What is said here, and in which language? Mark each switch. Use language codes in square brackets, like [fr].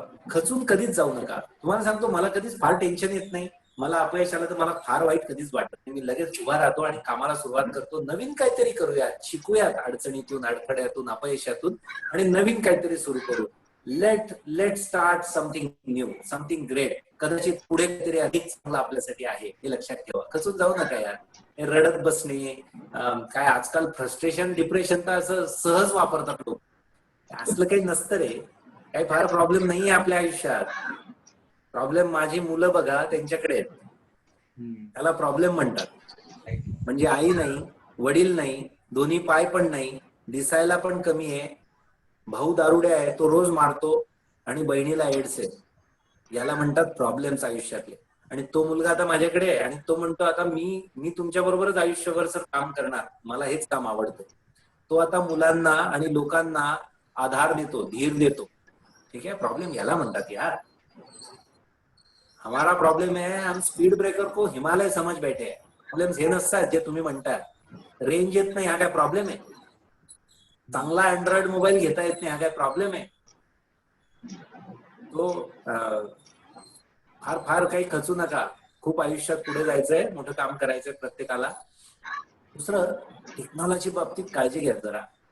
[mr] खचून कधीच जाऊ नका. तुम्हाला सांगतो, मला कधीच फार टेन्शन येत नाही. मला अपयश आलं तर मला फार वाईट कधीच वाटत नाही. मी लगेच उभा राहतो आणि कामाला सुरुवात करतो. नवीन काहीतरी करूयात, शिकूयात अडचणीतून, अडथळ्यातून, अपयशातून, आणि नवीन काहीतरी सुरू करू. [en] Let start something new, something great. [mr] कदाचित पुढे काहीतरी अधिक चांगलं आपल्यासाठी आहे, हे लक्षात ठेवा. खचून जाऊ नका यार. रडत बसणे, काय आजकाल फ्रस्ट्रेशन, डिप्रेशन तर असं सहज वापरतात लोक. असलं काही नसतं रे. काही फार प्रॉब्लेम नाहीये आपल्या आयुष्यात. प्रॉब्लेम माझी मुलं बघा, त्यांच्याकडे आहेत. त्याला प्रॉब्लेम म्हणतात. म्हणजे आई नाही, वडील नाही, दोन्ही पाय पण नाही, दिसायला पण कमी आहे, भाऊ दारुड्या आहे, तो रोज मारतो, आणि बहिणीला एड्स आहे. याला म्हणतात प्रॉब्लेम्स आयुष्यातले. आणि तो मुलगा आता माझ्याकडे आहे आणि तो म्हणतो आता मी तुमच्या बरोबरच आयुष्यभर सर काम करणार, मला हेच काम आवडतं. तो आता मुलांना आणि लोकांना आधार देतो, धीर देतो. ठीक आहे. प्रॉब्लेम याला म्हणतात यार. [hi] हमारा प्रॉब्लेम है, हम स्पीड ब्रेकर को हिमालय समझ बैठे हैं. [mr] प्रॉब्लेम्स हे नसतात जे तुम्ही म्हणताय. रेंज येत नाही, हा काय प्रॉब्लेम आहे? चांगला अँड्रॉइड मोबाईल घेता येत नाही, हा काय प्रॉब्लेम आहे? तो फार फार काही खचू नका. खूप आयुष्यात पुढे जायचंय, मोठं काम करायचंय प्रत्येकाला. दुसरं, टेक्नॉलॉजी बाबतीत काळजी घ्या जरा.